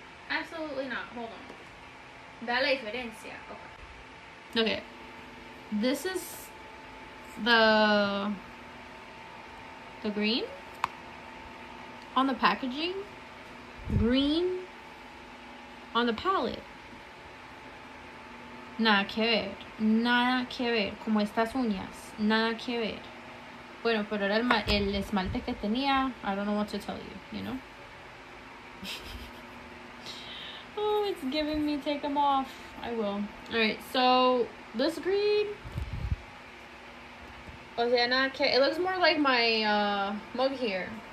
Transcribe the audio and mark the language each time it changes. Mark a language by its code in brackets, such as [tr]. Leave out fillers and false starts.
[en] Absolutely not. Hold on. [es] Ve la diferencia. [en] Okay. Okay. This is the green on the packaging, green on the palette. [es] Nada que ver, nada que ver, como estas uñas, nada que ver. Bueno, pero era el esmalte que tenía. [en] I don't know what to tell you, you know. Oh, it's giving me take them off. I will. Alright, so this green, [es] o sea, nada que, [en] it looks more like my mug here.